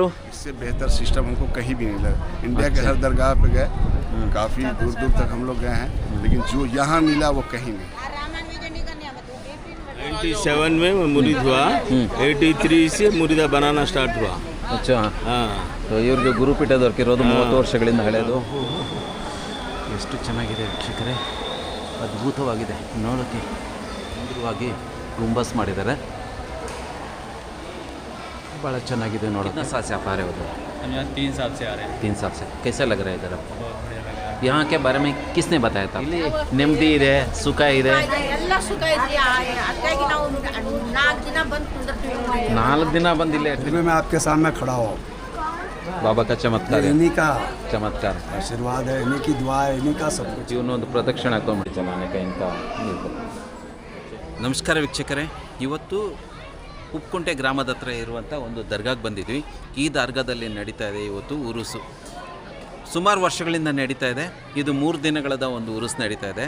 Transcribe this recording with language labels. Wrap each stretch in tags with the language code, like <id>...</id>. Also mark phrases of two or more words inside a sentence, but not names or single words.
<hi>इससे बेहतर सिस्टम हमको कहीं भी नहीं लगा। इंडिया के हर दरगाह पे गए, काफ़ी दूर दूर तक हम लोग गए हैं, लेकिन जो यहाँ मिला वो कहीं नहीं। 97 में मुरीद हुआ, 83 से मुरीदा बनाना स्टार्ट हुआ। अच्छा, हाँ,</hi> <kn>ಇವ್ರಿಗೆ ಗುರುಪೀಠ ದೊರಕಿರೋದು 30 ವರ್ಷಗಳಿಂದ ಹಳೆಯದು. ಎಷ್ಟು ಚೆನ್ನಾಗಿದೆ ವೀಕ್ಷಕರೇ, ಅದ್ಭುತವಾಗಿದೆ ನೋಡೋಕ್ಕೆ. ಸುಂದರವಾಗಿ ಗುಂಬಸ್ ಮಾಡಿದ್ದಾರೆ, ಭಾಳ ಚೆನ್ನಾಗಿದೆ ನೋಡೋಕೆ.</kn> <hi>कितना साल से आप आ रहे हो? हम यहाँ 3 साल से आ रहे हैं। 3 साल से कैसा लग रहा है इधर? यहाँ के बारे में किसने बताया था?</hi> <kn>ನೆಮ್ಮದಿ ಇದೆ, ಸುಖ ಇದೆ. ಎಲ್ಲ ಸುಖ ಇದೆ. ಅದಕ್ಕಾಗಿ ನಾವು 4 ದಿನ ಬಂದು ಕುಂದಿರ್ತೀವಿ ನೋಡಿ. 4 ದಿನ ಬಂದಿಲ್ಲ.</kn> <hi>मैं आपके सामने खड़ा हूँ, ಬಾಬಾ का ಚಮತ್ಕಾರ है. इन्हीं का ಚಮತ್ಕಾರ आशीर्वाद है, इन्हीं की दुआ है, इन्हीं का सब कुछ।</hi> <kn>ಇವನೊಂದು ಪ್ರದಕ್ಷಿಣೆ ಹಾಕೊಂಡ್ಬಿಟ್ಟು ಚಲಾನೆ ಕೈಯಿಂದ. ನಮಸ್ಕಾರ ವೀಕ್ಷಕರೇ, ಇವತ್ತು ಉಪ್ಕುಂಟೆ ಗ್ರಾಮದ ಹತ್ರ ಇರುವಂಥ ಒಂದು ದರ್ಗಾಗೆ ಬಂದಿದ್ವಿ. ಈ ದರ್ಗಾದಲ್ಲಿ ನಡೀತಾ ಇದೆ ಇವತ್ತು ಉರುಸು. ಸುಮಾರು ವರ್ಷಗಳಿಂದ ನಡೀತಾ ಇದೆ. ಇದು 3 ದಿನಗಳದ ಒಂದು ಉರುಸು ನಡೀತಾ ಇದೆ.</kn>